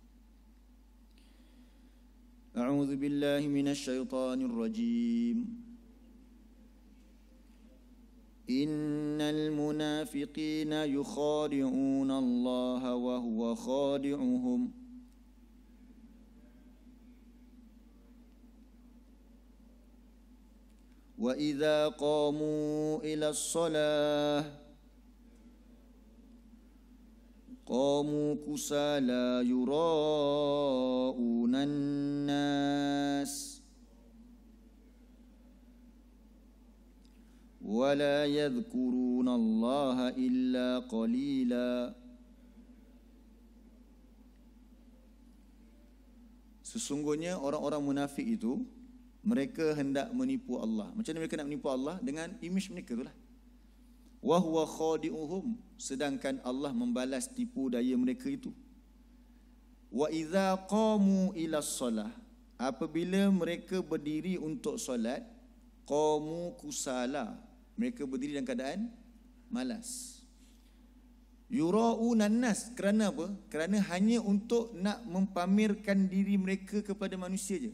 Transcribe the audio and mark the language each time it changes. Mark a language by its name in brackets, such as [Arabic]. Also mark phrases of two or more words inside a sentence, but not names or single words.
[Arabic] أعوذ بالله من الشيطان الرجيم. إن المنافقين يخادعون الله وهو خادعهم. وإذا قاموا إلى الصلاة قاموا كسالى يراءون الناس ولا يذكرون الله إلا قليلا. [Malay] Sesungguhnya orang-orang munafik itu mereka hendak menipu Allah. Macam mana mereka nak menipu Allah? Dengan image mereka itulah. [Arabic] وهو خادعهم, [Malay] sedangkan Allah membalas tipu daya mereka itu. [Arabic] وإذا قاموا إلى الصلاة, [Malay] apabila mereka berdiri untuk solat, [Arabic] قاموا كسالى, [Malay] mereka berdiri dalam keadaan malas. [Arabic] يراءون الناس, [Malay] kerana apa? Kerana hanya untuk nak mempamerkan diri mereka kepada manusia je.